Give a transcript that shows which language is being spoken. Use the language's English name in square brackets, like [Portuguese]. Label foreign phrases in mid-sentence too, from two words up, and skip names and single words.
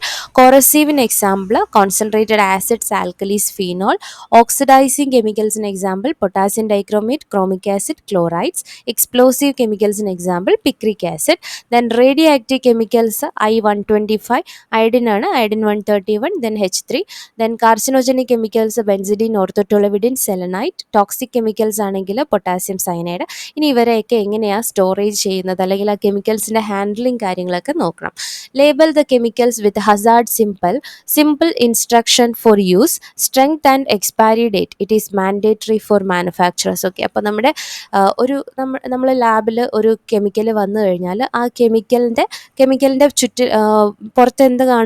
[English] corrosiveിന് example concentrated acids, alkalis, phenol. oxidising chemicalsിന് example potassium dichromate, chromic acid, chlorides. explosive chemicalsിന് example picric acid. then radioactive chemicals I-125 iodineആണ്, iodine 131, then H3. then carcinogenic chemicals benzidine, orthotoluidine, selenite. toxic chemicals ആണെങ്കിൽ potassium cyanide. [Malayalam] ഇനി ഇവരെയൊക്കെ എങ്ങനെയാണ് സ്റ്റോറേജ് ചെയ്യുന്നത്, അല്ലെങ്കിൽ ആ കെമിക്കൽസിൻ്റെ ഹാൻഡ്ലിംഗ് കാര്യങ്ങളൊക്കെ നോക്കണം. [English] label the chemicals with hazard simple instruction for use, strength and expiry date. it is mandatory for manufacturers. [Malayalam] ഓക്കെ, അപ്പോൾ നമ്മുടെ നമ്മൾ ലാബിൽ ഒരു കെമിക്കൽ വന്നു കഴിഞ്ഞാൽ ആ കെമിക്കലിൻ്റെ പുറത്ത് എന്ത് കാണും?